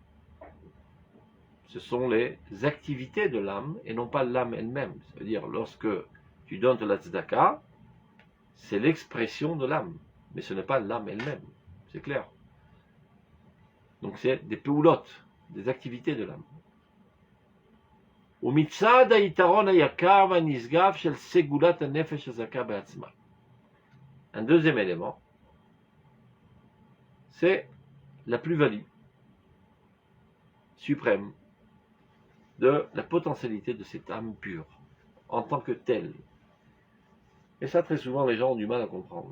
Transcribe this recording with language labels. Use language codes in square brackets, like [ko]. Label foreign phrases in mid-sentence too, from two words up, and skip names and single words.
[fr] Ce sont les activités de l'âme et non pas l'âme elle-même. Ça veut dire, lorsque tu donnes de la tzedaka, c'est l'expression de l'âme, mais ce n'est pas l'âme elle-même. C'est clair. Donc c'est des peulot, des activités de l'âme. [he] ומצד היתרון היקר והנשגב של סגולת הנפש הזכה בעצמה. [fr] Un deuxième élément, c'est la plus-value suprême de la potentialité de cette âme pure, en tant que telle. Et ça, très souvent, les gens ont du mal à comprendre.